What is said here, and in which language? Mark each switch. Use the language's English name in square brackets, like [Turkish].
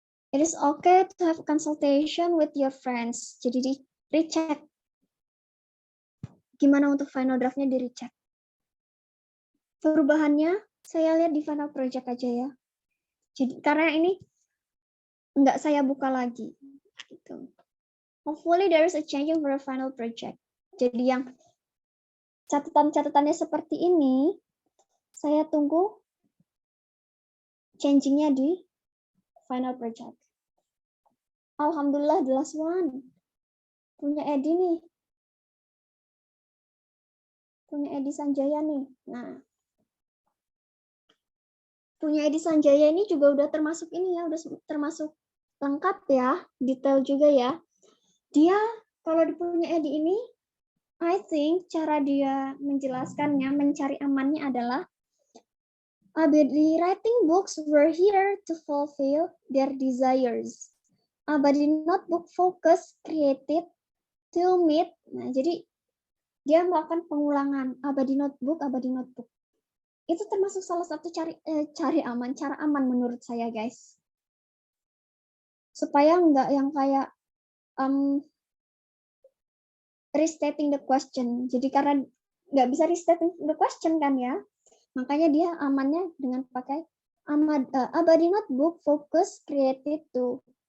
[English] It is okay to have a consultation with your friends. [Indonesian] Jadi recheck. Gimana untuk final draftnya di recheck. Perubahannya saya lihat di final project aja ya. Jadi karena ini nggak saya buka lagi. Gitu. [English] Hopefully there is a changing for a final project. [Indonesian] Jadi yang catatan-catatannya seperti ini, saya tunggu changingnya di final project. Alhamdulillah, the last one. Punya Edi nih. Punya Edi Sanjaya nih. Nah, punya Edi Sanjaya ini juga udah termasuk ini ya, udah termasuk lengkap ya, detail juga ya. Dia kalau punya Edi ini, I think cara dia menjelaskannya, mencari amannya adalah Abadi writing books were here to fulfill their desires. [English] Abadi notebook focus created to meet. [Indonesian] Nah, jadi dia melakukan pengulangan Abadi notebook. Itu termasuk salah satu cara aman menurut saya, guys. Supaya nggak yang kayak restating the question. Jadi karena nggak bisa restating the question kan ya, makanya dia amannya dengan pakai Abadi notebook focus created to.